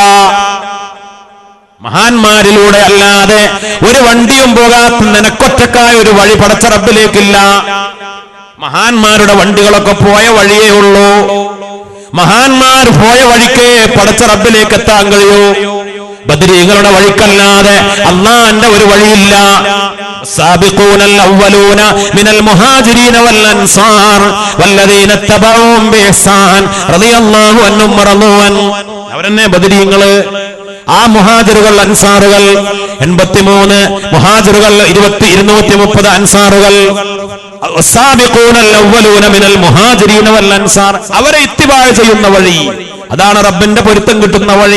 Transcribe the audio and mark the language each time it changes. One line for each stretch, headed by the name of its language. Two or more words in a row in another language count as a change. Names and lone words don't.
Malayalam: മഹാന്മാരിലൂടെ അല്ലാതെ ഒരു വണ്ടിയും പോകാത്ത നിനക്കൊറ്റക്കായ ഒരു വഴി പടച്ച റബ്ബിലേക്കില്ല. മഹാന്മാരുടെ വണ്ടികളൊക്കെ പോയ വഴിയേ ഉള്ളൂ. മഹാന്മാർ പോയ വഴിക്ക് പടച്ച റബ്ബിലേക്ക് എത്താൻ കഴിയൂ. ബദരീകളുടെ വഴിക്കല്ലാതെ അല്ലാഹുവിന്റെ ഒരു വഴിയില്ല.
Arabic: السابقون الأولون من المهاجرين والأنصار والذين اتبعوهم بإحسان رضي الله عنهم ورضوا عنه.
Malayalam: അവരെന്നെ ബദരീങ്ങള്. ആ മുഹാജിറുകൾ, അൻസാറുകൾ 83, മുഹാജിറുകൾ 230 അൻസാറുകൾ. അവരെ ഇത്തിബാ ചെയ്യുന്ന വഴി, അതാണ് റബ്ബിന്റെ പൊരുത്തം കിട്ടുന്ന വഴി.